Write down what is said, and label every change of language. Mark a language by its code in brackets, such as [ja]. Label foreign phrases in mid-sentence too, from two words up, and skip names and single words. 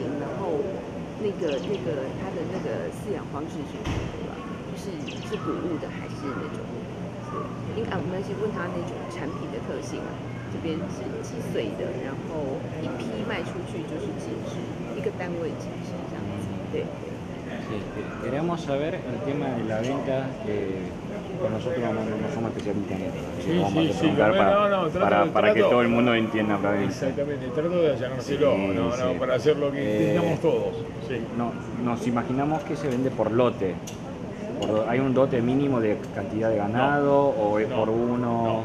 [zh] 然后它的那个饲养方式是什么？是哺乳的还是那种？我们先问他那种产品的特性啊。这边是几岁的，然后一批卖出去就是几只，一个单位几只这样子。对。 [es] Sí, queríamos saber el tema de la venta, pues nosotros no somos especialistas en esto, vamos a preguntar para que todo el mundo entienda. Exactamente, trato de allanárselo, para hacer lo que entendamos todos. Sí. No, nos imaginamos que se vende por lote. ¿Hay un lote mínimo de cantidad de ganado o es por uno?